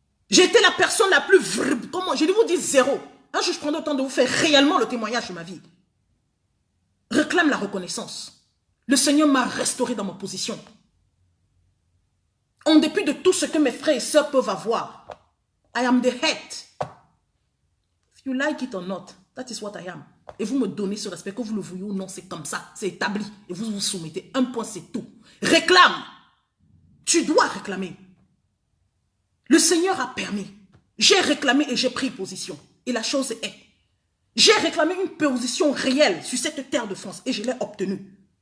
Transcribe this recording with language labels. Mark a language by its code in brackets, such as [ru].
[fr] J'ai été la personne la plus... Comment je vais vous dire zéro. Un jour, je prendrai le temps de vous faire réellement le témoignage de ma vie. Réclame la reconnaissance. Le Seigneur m'a restauré dans ma position. En dépit de tout ce que mes frères et sœurs peuvent avoir. [en] I am the head. If you like it or not, that is what I am. [fr] Et vous me donnez ce respect, que vous le vouliez ou non, c'est comme ça. C'est établi. Et vous vous soumettez. Un point, c'est tout. Réclame. Tu dois réclamer. Le Seigneur a permis. J'ai réclamé et j'ai pris position. Et la chose est. J'ai réclamé une position réelle sur cette terre de France. Et je l'ai obtenue.